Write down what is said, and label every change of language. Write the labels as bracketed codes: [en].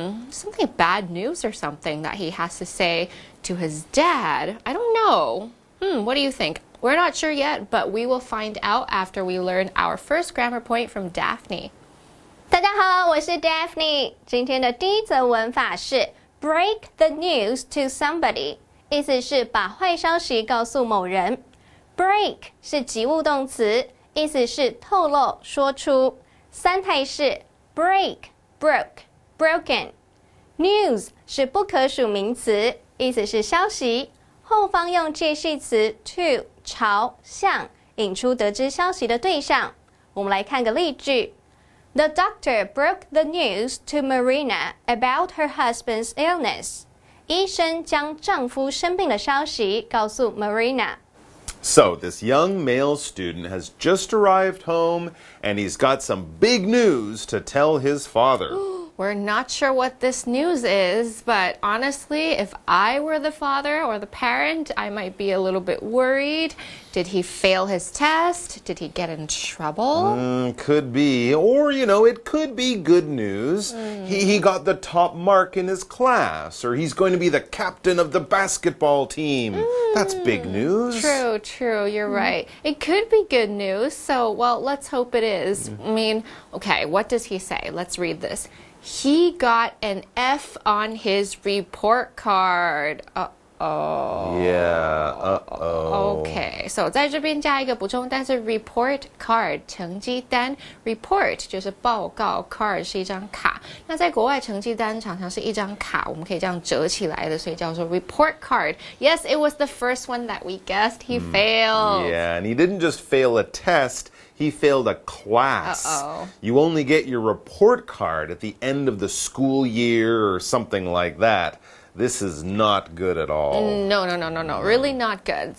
[en] Something bad news or something that he has to say to his dad. I don't know. What do you think? We're not sure yet, but we will find out after we learn our first grammar point from Daphne. [zh] 大家好，我是 Daphne。今天的第一则文法是 [en] break the news to somebody， [zh] 意思是把坏消息告诉某人。 break 是及物动词，意思是透露、说出。三态式 [en] break, broke, broken. [zh] News 是不可数名词，意思是消息。后方用介系词 to 朝向，引出得知消息的对象。我们来看个例句。 [en] The doctor broke the news to Marina about her husband's illness. [zh] 医生将丈夫生病的消息告诉 Marina。 [en] So, this young male student has just arrived home, and he's got some big news to tell his father. We're not sure what this news is, but honestly, if I were the father or the parent, I might be a little bit worried. Did he fail his test? Did he get in trouble? Could be. Or, you know, it could be good news. He got the top mark in his class, or he's going to be the captain of the basketball team. That's big news. True, you're right. It could be good news, so, well, let's hope it is. I mean, okay, what does he say? Let's read this. He got an F on his report card. Yeah, Okay, so [zh] 在这边加一个补充单词 report card 成绩单 report 就是报告 card 是一张卡。那在国外成绩单常常是一张卡，我们可以这样折起来的，所以叫做 report card. [en] Yes, it was the first one that we guessed. He failed. Yeah, and he didn't just fail a test. He failed a class. You only get your report card at the end of the school year or something like that. This is not good at all. No. Really not good.